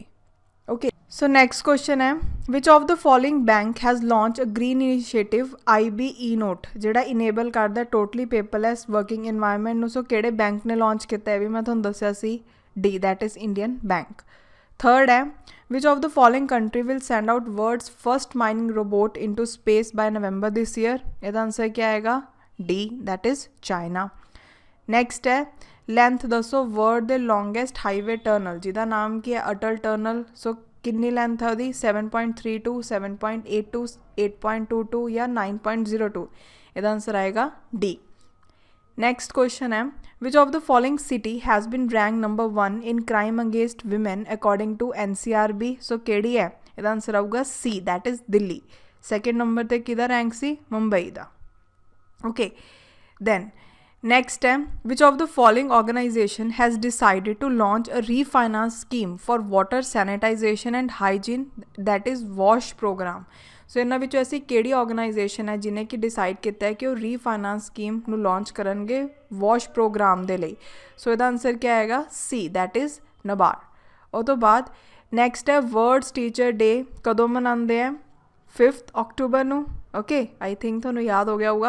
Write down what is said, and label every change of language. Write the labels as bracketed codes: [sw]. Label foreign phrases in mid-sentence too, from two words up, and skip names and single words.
[en] Okay, so next question ਹੈ which of the following bank has launch a green initiative IBE note [pa] ਜਿਹੜਾ ਇਨੇਬਲ ਕਰਦਾ [en] totally paperless working environment ਨੂੰ। [pa] ਸੋ ਕਿਹੜੇ ਬੈਂਕ ਨੇ ਲਾਂਚ ਕੀਤਾ? ਇਹ ਵੀ ਮੈਂ ਤੁਹਾਨੂੰ ਦੱਸਿਆ ਸੀ, ਡੀ, [en] that is Indian Bank. ਥਰਡ ਹੈ which of the following country will send out world's first mining robot into space by November this year? [pa] ਇਹਦਾ ਆਨਸਰ ਕੀ ਆਏਗਾ? ਡੀ, [en] that is China. [pa] ਨੈਕਸਟ ਹੈ ਲੈਂਥ ਦੱਸੋ ਵਰਲਡ ਦੇ [en] longest highway tunnel [pa] ਜਿਹਦਾ ਨਾਮ ਕੀ ਹੈ? ਅਟਲ ਟਰਨਲ। ਸੋ ਕਿੰਨੀ ਲੈਂਥ ਹੈ ਉਹਦੀ? 7.32, 7.82, 8.22 ਜਾਂ 9.02? ਇਹਦਾ ਆਨਸਰ ਆਏਗਾ ਡੀ। [en] next question ਹੈ which of the following city has been ranked number 1 in crime against women according to NCRB? [pa] ਸੋ ਕਿਹੜੀ ਹੈ? ਇਹਦਾ ਆਨਸਰ ਆਊਗਾ C, [en] that is [pa] ਦਿੱਲੀ। ਸੈਕਿੰਡ ਨੰਬਰ 'ਤੇ ਕਿਹਦਾ ਰੈਂਕ ਸੀ? ਮੁੰਬਈ ਦਾ। [en] Okay, then next ਹੈ which of the following organization has decided to launch a refinance scheme for water sanitization and hygiene, that is WASH program? [pa] ਸੋ ਇਹਨਾਂ ਵਿੱਚੋਂ ਐਸੀ ਕਿਹੜੀ ਆਰਗੇਨਾਈਜੇਸ਼ਨ ਹੈ ਜਿਹਨੇ ਕਿ ਡਿਸਾਈਡ ਕੀਤਾ ਹੈ ਕਿ ਉਹ [en] refinance scheme [pa] ਨੂੰ ਲਾਂਚ ਕਰਨਗੇ [en] WASH program [pa] ਦੇ ਲਈ? ਸੋ ਇਹਦਾ ਆਨਸਰ ਕੀ ਆਏਗਾ? ਸੀ, [en] that is NABARD. [pa] ਉਹ ਤੋਂ ਬਾਅਦ ਨੈਕਸਟ ਹੈ ਵਰਲਡਸ ਟੀਚਰ ਡੇ ਕਦੋਂ ਮਨਾਉਂਦੇ ਹੈ? 5 ਅਕਤੂਬਰ ਨੂੰ। ਓਕੇ, [en] I think [pa] ਤੁਹਾਨੂੰ ਯਾਦ ਹੋ ਗਿਆ ਹੋਊਗਾ।